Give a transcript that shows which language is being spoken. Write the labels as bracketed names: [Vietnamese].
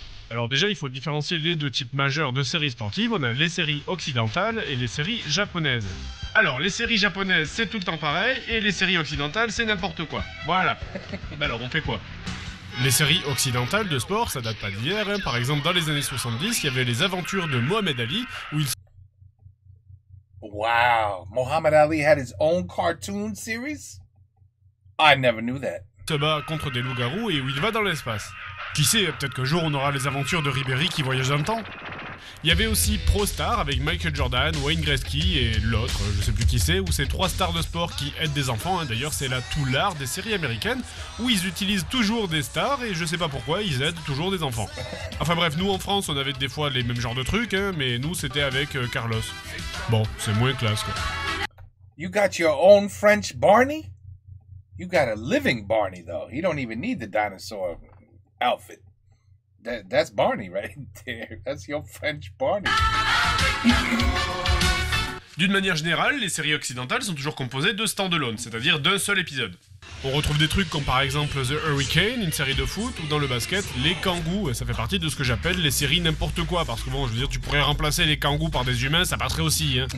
[French] Alors déjà, il faut différencier les deux types majeurs de séries sportives. On a les séries occidentales et les séries japonaises. Alors, les séries japonaises, c'est tout le temps pareil, et les séries occidentales, c'est n'importe quoi. Voilà. Bah alors, on fait quoi? Les séries occidentales de sport, ça date pas d'hier. Hein. Par exemple, dans les années 70, il y avait les aventures de Mohamed Ali, où il [English] Wow. Muhammad Ali had his own cartoon series? I never knew that. [French] se bat contre des loups-garous et où il va dans l'espace. Qui sait, peut-être qu'un jour on aura les aventures de Ribéry qui voyage dans le temps. Il y avait aussi Pro Star avec Michael Jordan, Wayne Gretzky et l'autre, je sais plus qui c'est, où c'est 3 stars de sport qui aident des enfants. Hein. D'ailleurs, c'est là tout l'art des séries américaines où ils utilisent toujours des stars et je sais pas pourquoi, ils aident toujours des enfants. Enfin bref, nous en France, on avait des fois les mêmes genres de trucs, hein, mais nous c'était avec Carlos. Bon, c'est moins classe quoi. [English] You got your own French Barney? You got a living Barney, though. You don't even need the dinosaur outfit. That's Barney right there. That's your French Barney. [French] D'une manière générale, les séries occidentales sont toujours composées de stand-alone, c'est-à-dire d'un seul épisode. On retrouve des trucs comme par exemple The Hurricane, une série de foot, ou dans le basket, les Kangous, et ça fait partie de ce que j'appelle les séries n'importe quoi, parce que bon, je veux dire, tu pourrais remplacer les Kangous par des humains, ça passerait aussi, hein.